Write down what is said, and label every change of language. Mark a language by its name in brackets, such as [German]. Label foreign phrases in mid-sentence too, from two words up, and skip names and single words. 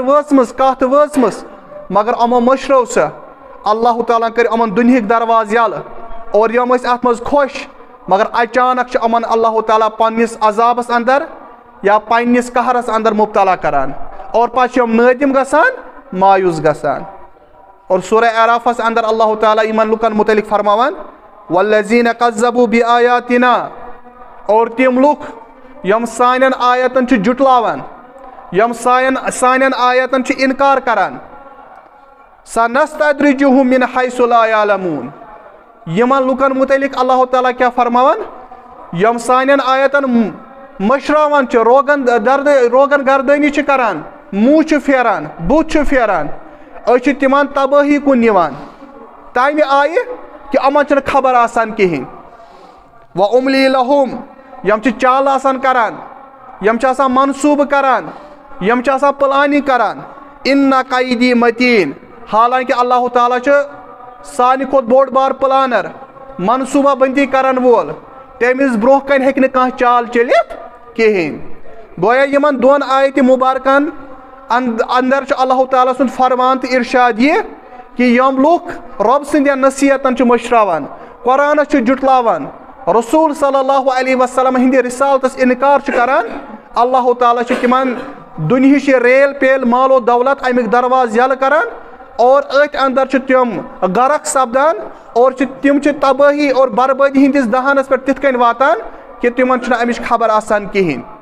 [Kashmiri] وٲژمٕژ کتھ وٲژمٕژ مگر یِمو مٔشرٲو سۄ اللہ تعالیٰ کٔرۍ یِمن دُنہِکۍ درواز یلہٕ اور یِم ٲسۍ اتھ منٛز خۄش مگر اچانک چھُ یِمن اللہ تعالیٰ پننِس عذابس اندر یا پننِس قہرس اندر مبتلا کران اور پتہٕ چھِ یِم نٲدِم گژھان مایوٗس گژھان اور سورہ اعرافس اندر اللہ تعالیٰ یِمن لُکن متعلق فرماوان [Arabic] والذین کذبوا بآیاتنا [Kashmiri] اور تِم لُکھ یِم سانٮ۪ن آیتن چھِ جُٹلاوان یِم سانٮ۪ن آیتن چھِ انکار کران [Arabic] سنستدرجہم من حیث لا یعلمون [Kashmiri] یِمن لُکن متعلق اللہ تعالیٰ کیٛاہ فرماوان یِم سانٮ۪ن آیتن مٔشراوان چھِ روگن گردٲنی چھِ کران موٗ چھُ پھیران بُتھ چھُ پھیران أسۍ چھِ تِمن تبٲہی کُن نِوان تمہِ آیہِ کہِ یِمن چھنہٕ خبر آسان کِہینۍ [Arabic] وَأُمْلِی لَهُم [Kashmiri] یِم چھِ چالہٕ آسان کران یِم چھِ آسان منصوٗبہٕ کران یِم چھِ آسان پلاننگ کران [Arabic] اِنَّ قیدی متیٖن [Kashmiri] حالانکہِ اللہ تعالیٰ چھُ سانہِ کھۄتہٕ بوٚڑ بار پلانر منصوٗبہ بندی کرن وول تٔمِس برونٛہہ کنہِ ہیٚکہِ نہٕ کانٛہہ چال چٔلِتھ کِہینۍ گویا یِمن دۄن آیتہِ مُبارکن اندر چھُ اللہ تعالیٰ سُنٛد فرمان تہٕ ارشاد یہِ کہِ یِم لُکھ رۄب سٕنٛدٮ۪ن نصیحتن چھِ مٔشراوان قرآنس چھِ جُٹلاوان رسوٗل [Arabic] صلی اللہ علیہ وسلم [Kashmiri] ہِنٛدِ رِسالتس انکار چھِ کران اللہ تعالیٰ چھُ تِمن دُنہِچ یہِ ریل پیل مال و دولت امیِکۍ درواز یلہٕ کران اور أتھۍ اندر چھِ تِم غرق سپدان اور تِم چھِ تبٲہی اور بربٲدی ہِنٛدِس دہانس پٮ۪ٹھ تِتھ کٔنۍ واتان کہِ تِمن چھُنہٕ امِچ خبر آسان کِہینۍ